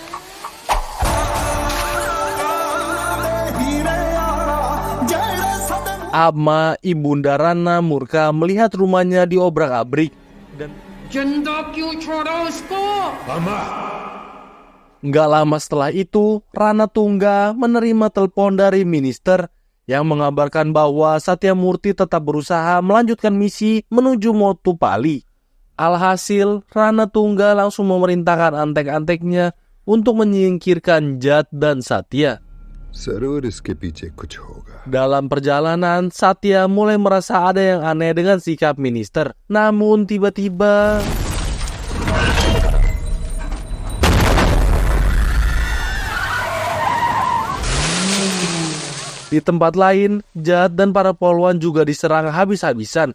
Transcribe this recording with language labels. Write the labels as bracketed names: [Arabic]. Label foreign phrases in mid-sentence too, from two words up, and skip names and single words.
[Indonesian] Ama, Ibunda Rana murka melihat rumahnya diobrak-abrik dan nggak lama setelah itu, Rana Tungga menerima telepon dari minister yang mengabarkan bahwa Satya Murti tetap berusaha melanjutkan misi menuju Motupalli. Alhasil, Rana Tungga langsung memerintahkan antek-anteknya untuk menyingkirkan Jad dan Satya. [Hindi] जरूर इसके पीछे कुछ होगा. [Indonesian] Dalam perjalanan, Satya mulai merasa ada yang aneh dengan sikap minister. Namun tiba-tiba di tempat lain, Jad dan para polwan juga diserang habis-habisan.